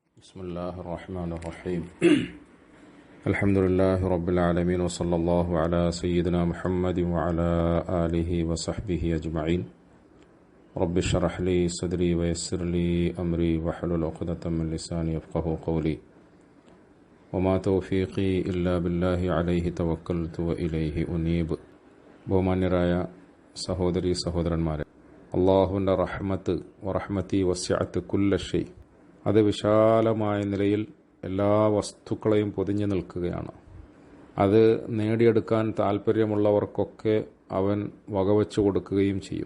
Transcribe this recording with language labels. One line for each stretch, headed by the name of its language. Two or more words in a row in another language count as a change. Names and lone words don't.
Arabic: بسم الله الرحمن الرحيم الحمد لله رب العالمين وصلى الله على سيدنا محمد وعلى آله وصحبه أجمعين رب اشرح لي صدري ويسر لي أمري واحلل عقدة من لساني يفقهوا قولي وما توفيقي إلا بالله عليه توكلت وإليه أنيب
Malayalam: ബഹുമാന്യരായ സഹോദരി സഹോദരന്മാരെ, അള്ളാഹുവിൻ്റെ റഹ്മത്ത്
Arabic: ورحمتي وسعت كل شيء,
Malayalam: അത് വിശാലമായ നിലയിൽ എല്ലാ വസ്തുക്കളെയും പൊതിഞ്ഞു നിൽക്കുകയാണ്. അത് നേടിയെടുക്കാൻ താല്പര്യമുള്ളവർക്കൊക്കെ അവൻ വകവെച്ചു കൊടുക്കുകയും ചെയ്യും.